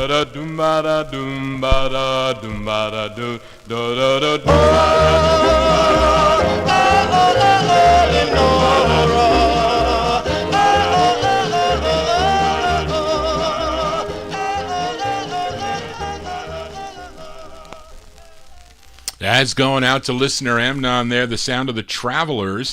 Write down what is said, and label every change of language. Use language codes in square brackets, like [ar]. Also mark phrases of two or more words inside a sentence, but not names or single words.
[en] doom ba da doom ba da doom ba da doom da da da doom ba That's going out to listener Amnon there, the sound of the Travelers.